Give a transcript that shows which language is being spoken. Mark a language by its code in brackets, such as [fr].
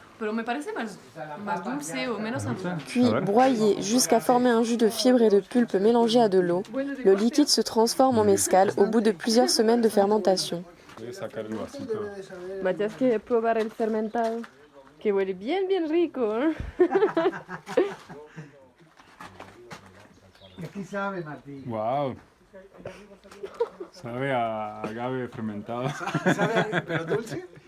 [es] Pero me parece más dulce o menos amargo. [fr] Puis, Broyé jusqu'à former un jus de fibres et de pulpe mélangé à de l'eau, le liquide se transforme en mezcal au bout de plusieurs semaines de fermentation. [es] Voy a sacar el vasito. Matías quiere probar el fermentado, que huele bien rico. ¿Eh? ¿Y aquí sabe, Martín? Wow. Sabe a agave fermentado. ¿Sabe, pero dulce?